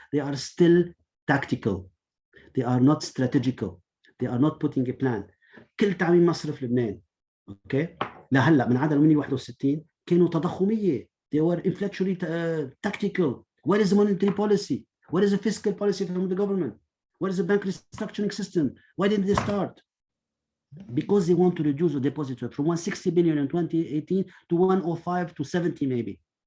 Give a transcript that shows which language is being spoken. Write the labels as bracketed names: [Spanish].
[English] They are still tactical. They are not strategical. They are not putting a plan. [Arabic] كل تعميم مصرف لبنان، okay، لهلا من عام 1961 كانوا تضخمية. [English] They were inflationary tactical. Where is the monetary policy? Where is the fiscal policy from the government? Where is the bank restructuring system? Why didn't they start? Because they want to reduce the deposit rate from 160 billion in 2018 to 105 to 70 maybe.